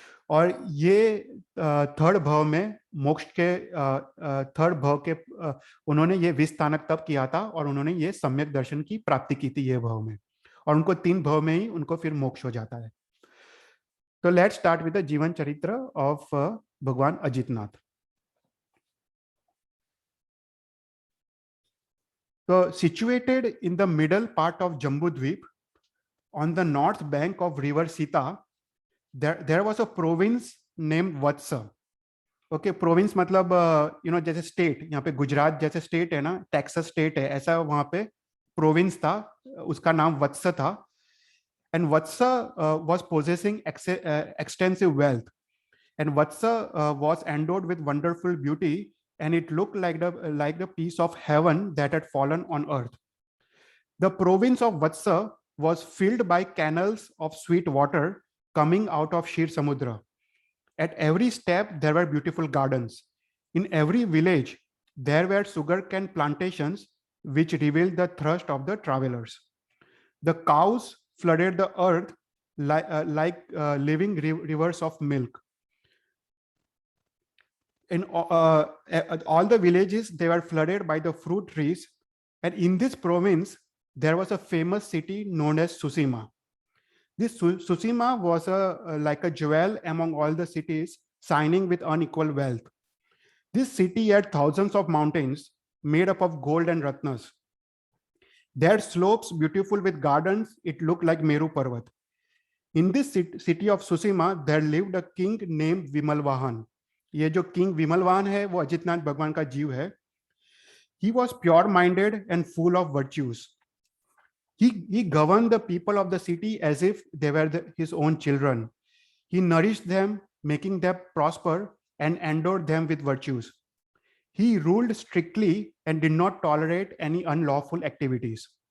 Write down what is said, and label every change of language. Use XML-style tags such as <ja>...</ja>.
<hi>और ये थर्ड भव में मोक्ष के थर्ड भव के उन्होंने ये विस्तानक तप किया था, और उन्होंने ये सम्यक दर्शन की प्राप्ति की थी ये भव में, और उनको 3 भव में ही उनको फिर मोक्ष हो जाता है।</hi> <en>तो let's start with the जीवन चरित्र ऑफ भगवान अजितनाथ। तो situated in the middle part of Jambudvip, on the north bank of river Sita, there was a province named Vatsa.</en> <hi>Okay, province मतलब जैसे स्टेट, यहाँ पे गुजरात जैसे स्टेट है ना, टेक्सास स्टेट है, ऐसा वहां पे प्रोविंस था, उसका नाम वत्स था।</hi> <en>And Vatsa was possessing extensive wealth, and Vatsa was endowed with wonderful beauty, and it looked like the piece of heaven that had fallen on earth. The province of Vatsa was filled by canals of sweet water coming out of Shir Samudra. At every step there were beautiful gardens. In every village there were sugarcane plantations which revealed the thirst of the travelers. The cows flooded the earth like living rivers of milk. In all the villages, they were flooded by the fruit trees, And in this province, there was a famous city known as Susima. This Susima was like a jewel among all the cities, shining with unequal wealth. This city had thousands of mountains made up of gold and ratnas. Their slopes, beautiful with gardens, it looked like Meru Parvat. In this city of Susima, there lived a king named Vimalvahan.</en> <hi>ये जो king Vimalvahan है, वो अजितनाथ भगवान का जीव है.</hi> <en>He was pure-minded and full of virtues. He governed the people of the city as if they were his own children. He nourished them, making them prosper, and endured them with virtues. He ruled strictly and did not tolerate any unlawful activities.</en>